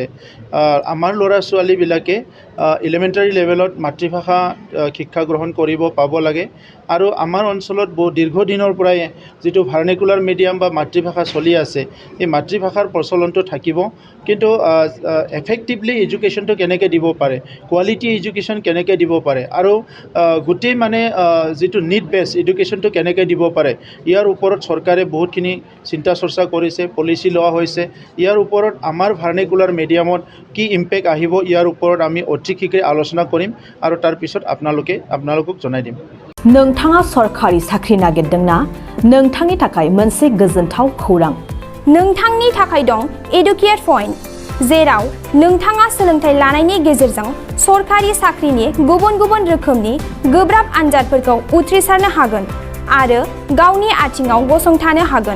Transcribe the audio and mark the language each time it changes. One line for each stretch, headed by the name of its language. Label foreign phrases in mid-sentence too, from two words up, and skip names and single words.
Assamese: আমাৰ ল'ৰা ছোৱালীবিলাকে
English: elementary level
Assamese: মাতৃভাষা শিক্ষা গ্ৰহণ কৰিব পাব লাগে আৰু আমাৰ অঞ্চলত বহু দীৰ্ঘদিনৰ পৰাই যিটো
English: vernacular medium
Assamese: বা মাতৃভাষা চলি আছে এই মাতৃভাষাৰ প্ৰচলনটো থাকিব, কিন্তু
English: effectively education
Assamese: কেনেকৈ দিব পাৰে,
English: quality education
Assamese: কেনেকৈ দিব পাৰে আৰু গোটেই মানে যিটো
English: need based education
Assamese: কেনেকৈ দিব পাৰে ইয়াৰ ওপৰত চৰকাৰে বহুতখিনি চিন্তা চৰ্চা কৰিছে, পলিচি লোৱা হৈছে। ইয়াৰ ওপৰত আমাৰ
English: vernacular medium
Assamese: কি ইম্পেক্ট আহিব ইয়াৰ ওপৰত আমি অতি শীঘ্ৰে আলোচনা কৰিম আৰু তাৰ পিছত আপোনালোকক জনাই দিম।
Bodo: नोंथाङा सरकारि साख्रि नागिरदोंना? नोंथांनि थाखाय मोनसे गोजोनथाव खौरां। नोंथांनि थाखाय दं एडुकेट पॉइंट, जेराव नोंथाङा सोलोंथाइ लानायनि गेजेरजों सरकारि साख्रिनि गुबुन-गुबुन रोखोमनि गोब्राब आनजादफोरखौ उथ्रिसारनो हागोन आरो गावनि आथिङाव गसंथानो हागोन।